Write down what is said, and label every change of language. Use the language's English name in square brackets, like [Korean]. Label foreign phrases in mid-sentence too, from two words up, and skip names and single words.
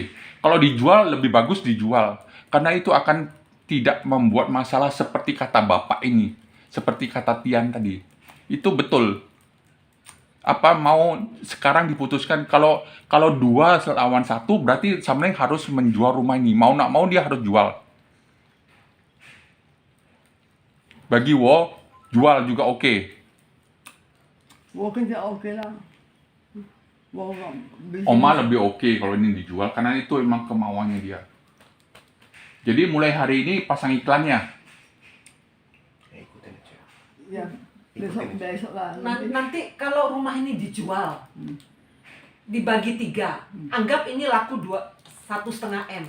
[Indonesian] Kalau dijual lebih bagus dijual, karena itu akan tidak membuat masalah seperti kata bapak ini, seperti kata Tian tadi. Itu betul. Apa mau sekarang diputuskan kalau 2 lawan 1 berarti Samling harus menjual rumah ini. Mau nggak mau dia harus jual. Bagi Wo jual juga oke. [Chinese] 我跟着 OK 啦，我 [Indonesian] Oma lebih oke kalau ini dijual karena itu emang kemauannya dia. Jadi mulai hari ini pasang iklannya. Ikutin aja. ya besok lah. Nanti kalau rumah ini dijual, dibagi 3, anggap ini laku 1,5 M.